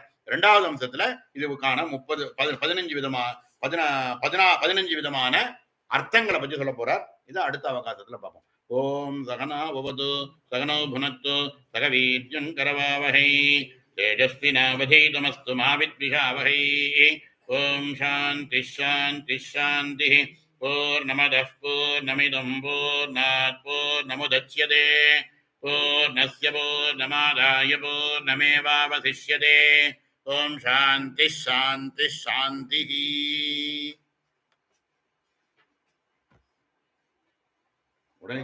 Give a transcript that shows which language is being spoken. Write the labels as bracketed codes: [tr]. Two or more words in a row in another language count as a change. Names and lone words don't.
[ta] 2வது அம்சத்துல இதுக்கான 15 விதமான அர்த்தங்களை பற்றி சொல்ல போறார். இதை அடுத்த அவகாசத்துல பார்ப்போம். [sa] ॐ सहना भवतु सहनो भुनक्तु सहवीर्यं करवावहै तेजस्विनावधीतमस्तु मा विद्विषावहै. ॐ शान्ति शान्ति शान्ति. पूर्णमदः पूर्णमिदं पूर्णात् पूर्णमुदच्यते पूर्णस्य पूर्णमादाय पूर्णमेवावशिष्यते. ॐ शान्ति शान्ति शान्ति. [ta] உடனே